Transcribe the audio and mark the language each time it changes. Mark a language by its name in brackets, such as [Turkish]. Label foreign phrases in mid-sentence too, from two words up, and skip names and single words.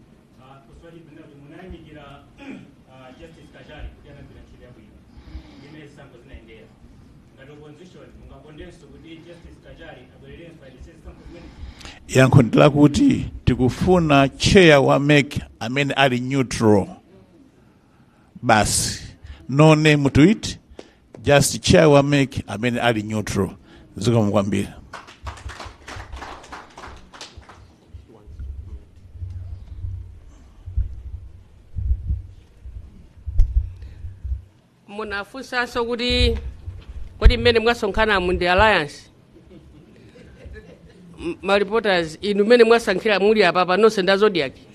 [Nyanja] Yankho ndila kuti tikufuna chair wa MEC amene ali neutral basi, [English] no name to it, just chair wa MEC [Nyanja] amene ali [English] neutral. [Nyanja] Zikomo kwambiri. Munafunsanso kuti kodi mmene mwasonkhana mu ndi alliance ma reporters inu mmene mwasankhira muli apa nonse nda Zodiac.